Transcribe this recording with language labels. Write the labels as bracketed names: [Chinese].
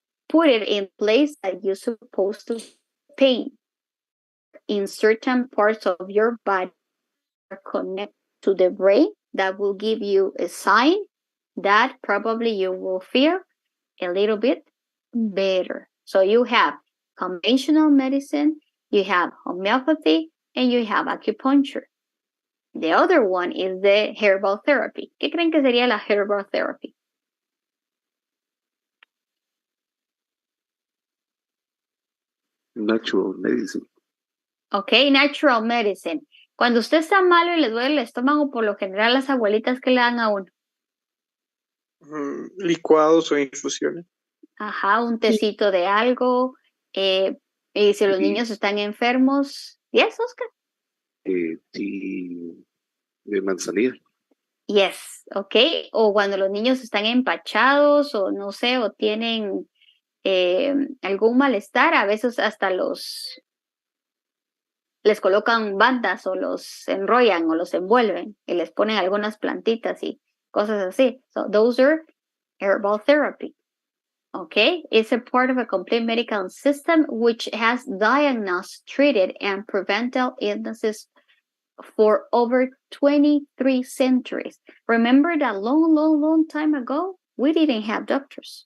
[English] Put it in place that you're supposed to pain in certain parts of your body connect to the brain that will give you a sign that probably you will feel a little bit better. So you have conventional medicine, you have homeopathy, and you have acupuncture. The other one is the herbal therapy. [Spanish] ¿Qué creen que sería la [English] herbal therapy? Natural medicine. Ok, natural medicine. [Spanish] Cuando usted está malo y le duele el estómago, por lo general las abuelitas que le dan a uno. Licuados o infusiones. Ajá, un tecito de algo. Y si los niños están enfermos. [English] ¿Yes, Oscar? [Spanish] Tea de manzanilla. [English] Yes, ok. [Spanish] O cuando los niños están empachados o no sé, o tienen algún malestar, a veces hasta les colocan bandas o los enrollan o los envuelven y les ponen algunas plantitas y cosas así. [English] So those are herbal therapy. Okay, it's a part of a complete medical system which has diagnosed, treated, and prevented illnesses for over 23 centuries. Remember that long time ago, we didn't have doctors.